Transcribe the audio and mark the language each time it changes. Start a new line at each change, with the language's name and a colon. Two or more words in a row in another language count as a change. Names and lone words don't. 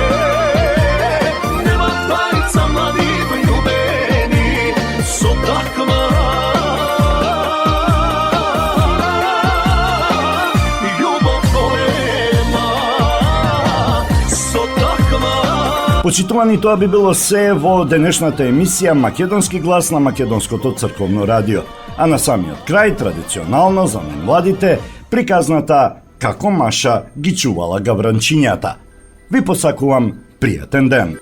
Macedonian: Нема двајица млади вљубени со таква. Љубов голема со таква. Почитувани, тоа би било се во денешната емисија Македонски глас на Македонското црковно радио. А на самиот крај, традиционално за најмладите, приказната Како Маша ги чувала гавранчињата. Ви посакувам пријатен ден.